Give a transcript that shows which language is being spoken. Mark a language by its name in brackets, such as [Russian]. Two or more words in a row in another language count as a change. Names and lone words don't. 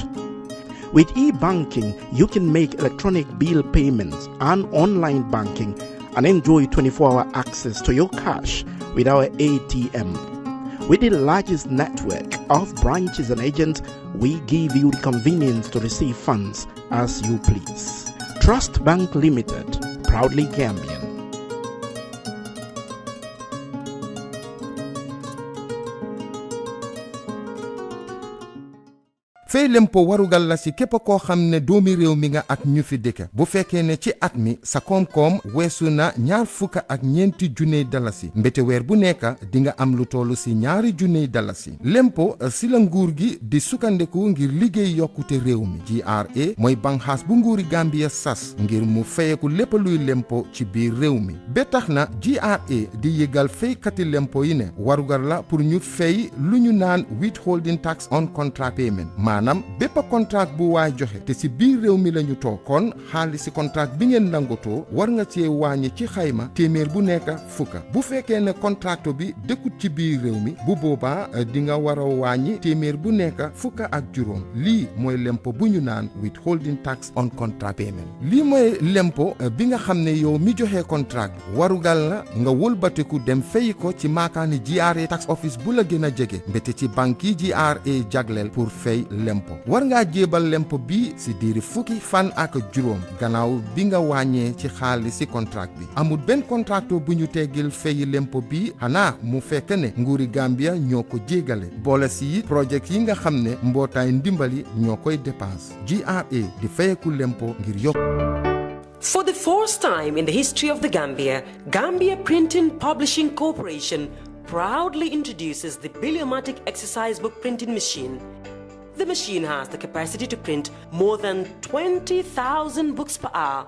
[English] With e-banking, you can make electronic bill payments and online banking and enjoy 24-hour access to your cash with our ATM. With the largest network of branches and agents, we give you the convenience to receive funds as you please. Trust Bank Limited, proudly Gambian. [Wolof] fay lempo warugal la si képp koo xam ne doomi réew mi nga ak ñu fi dëkk bu fekkee ne ci at mi sa koom-koom weesu na $24,000 dalasi mbete weer bu nekk di nga am lu tollu si $2,000 dalasi lempo si la nguur gi di sukkandeku ngir liggéey yokkute réew mi GRA mooy banxaas bu nguuri Gambia sas ngir mu fayeku lépp luy lempo ci biir réew mi ba tax na GRA di yëgal faykati lempo yi ne warugal la pour ñu fay lu ñu naan [English] withholding tax on contract payment [Wolof] maanaam bépp contract bu waay joxe te si biir réew mi lañu toog kon xaalis si contract bi ngeen nangotoo war nga cee wàññi ci xayma téeméer bu nekk fukka bu fekkee ne contracto bi dëkkut ci biir réew mi bu boobaa di nga war a wàññi téeméer bu nekk fukka ak juróom lii mooy lempo bu ñu naan [English] withholding tax on contract payment [Wolof] lii mooy lempo bi nga xam ne yow mi joxe contract warugal la nga wëlbatiku dem fay ko ci maakaani GRA [English] tax office [Wolof] bu la gën a jege mbete ci banque yi GRA jagleel pour fay lempo war ngaa jébal lempo bi si diiri fukki fan ak juróom gannaaw bi nga wàññee ci xaalis si contract bi amul benn contracto bu ñu teggil fay lempo bi xanaa mu fekk ne nguuri Gambia ñoo ko jégale boole si projet yi nga xam ne mbootaay ndimbali ñoo koy dépense GRA di fayeku lempo ngir yokk. [English] For the first time in the history of the Gambia, Gambia Printing Publishing Corporation proudly introduces the Bibliomatic exercise book printing machine. The machine has the capacity to print more than 20,000 books per hour.